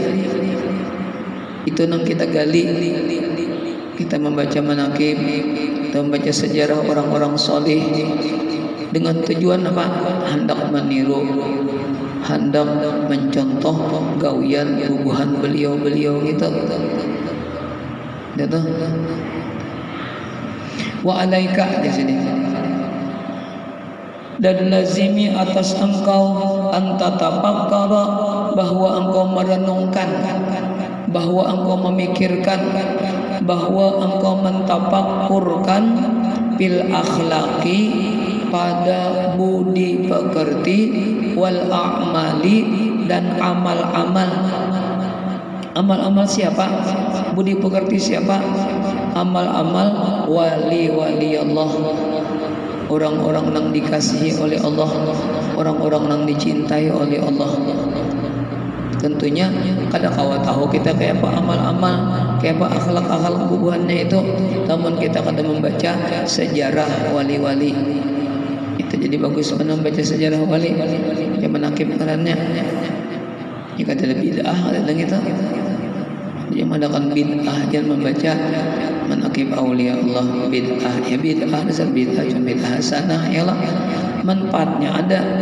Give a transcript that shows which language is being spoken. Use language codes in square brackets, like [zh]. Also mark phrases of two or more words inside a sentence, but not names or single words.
[id] Itu nang kita gali, kita membaca manaqib, kita membaca sejarah orang-orang soleh dengan tujuan apa? [bjn] Hendak meniru, hendak mencontoh gawian bubuhan beliau-beliau gitu. [id] Gitu. [ar] Wa alaika [id] di sini. Dan lazimi atas engkau antatafakkara, bahwa engkau merenungkan, bahwa engkau memikirkan, bahwa engkau mentafakkurkan [ar] bil akhlaqi, [id] pada budi pekerti, wal a'mali, dan amal-amal. Amal-amal siapa? Budi pekerti siapa? Amal-amal wali-wali Allah, orang-orang yang dikasihi oleh Allah, orang-orang yang dicintai oleh Allah. [bjn] Tentunya kada kawa tahu kita kayak apa amal-amal, kayak apa akhlak-akhlak bubuhannya itu, namun kita kada membaca sejarah wali-wali. [id] Itu jadi bagus membaca sejarah wali, yang menakib kerannya. Jika ada bid'ah ada gitu. Dia mengadakan bid'ah, jangan membaca [ar] manaqib aulia Allah [id] bid'ah. Ya bid'ah dasar bid'ah cuma [ar] bid'ah hasanah, [id] ya lah manfaatnya ada.